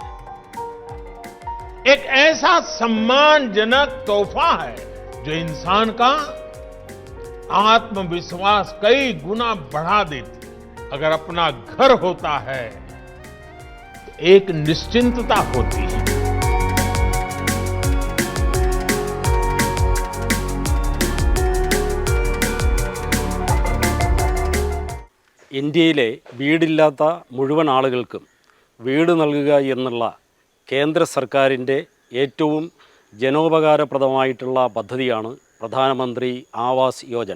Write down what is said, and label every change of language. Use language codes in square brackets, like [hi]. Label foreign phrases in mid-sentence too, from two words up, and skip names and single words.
[hi] एक ऐसा सम्मानजनक तोहफा है जो इंसान का आत्मविश्वास कई गुना बढ़ा देती है। अगर अपना घर होता है तो एक निश्चिंतता होती है। [ml] ഇന്ത്യയിലെ വീടില്ലാത്ത മുഴുവൻ ആളുകൾക്കും വീട് നൽകുക എന്നുള്ള കേന്ദ്ര സർക്കാരിൻ്റെ ഏറ്റവും ജനോപകാരപ്രദമായിട്ടുള്ള പദ്ധതിയാണ് പ്രധാനമന്ത്രി ആവാസ് യോജന.